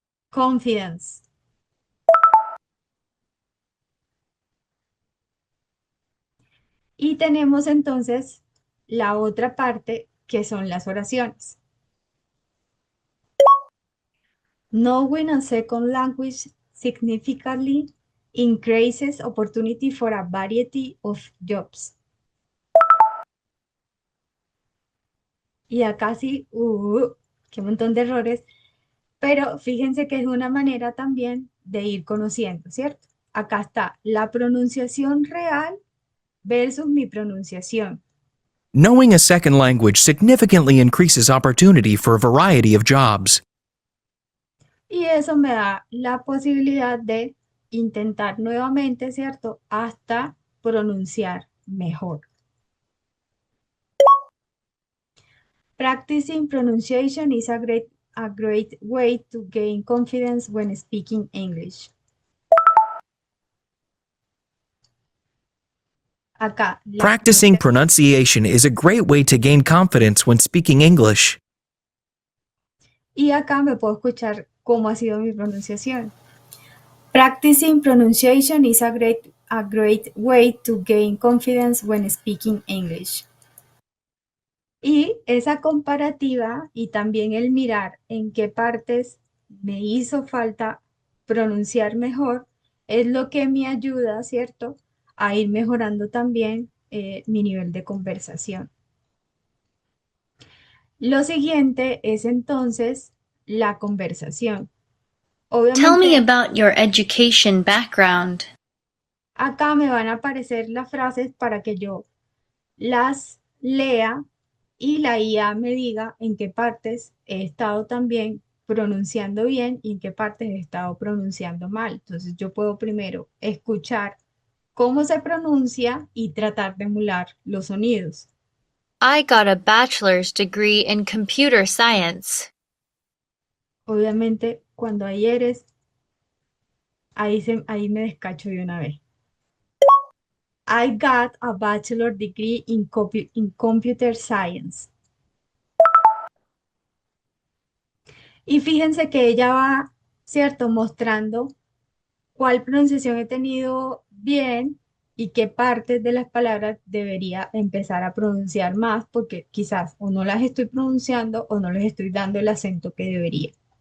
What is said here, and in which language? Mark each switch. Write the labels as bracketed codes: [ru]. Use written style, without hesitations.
[en] Confidence. [es] Y tenemos entonces la otra parte que son las oraciones. [en] Knowing a second language significantly increases opportunity for a variety of jobs. [es] Y acá sí, qué montón de errores, pero fíjense que es una manera también de ir conociendo, ¿cierto? Acá está la pronunciación real versus mi pronunciación. [en] Knowing a second language significantly increases opportunity for a variety of jobs. [es] Y eso me da la posibilidad de intentar nuevamente, ¿cierto? Hasta pronunciar mejor. [en] Practicing pronunciation is a great way to gain confidence when speaking English. [es] Acá, [en] Practicing pronunciation is a great way to gain confidence when speaking English. [es] Y acá me puedo escuchar cómo ha sido mi pronunciación. [en] Practicing pronunciation is a great way to gain confidence when speaking English. [es] Y esa comparativa y también el mirar en qué partes me hizo falta pronunciar mejor es lo que me ayuda, ¿cierto?, a ir mejorando también mi nivel de conversación. Lo siguiente es entonces la conversación. [en] Tell me about your education background. [es] acá me van a aparecer las frases para que yo las lea y la IA me diga en qué partes he estado también pronunciando bien y en qué partes he estado pronunciando mal. Entonces yo puedo primero escuchar cómo se pronuncia y tratar de emular los sonidos. [en] I got a bachelor's degree in computer science. [es] Obviamente cuando ahí eres, ahí me descacho de una vez. [en] I got a bachelor degree in computer science. [es] Y fíjense que ella va, ¿cierto?, mostrando cuál pronunciación he tenido bien y qué partes de las palabras debería empezar a pronunciar más, porque quizás o no las estoy pronunciando o no les estoy dando el acento que debería.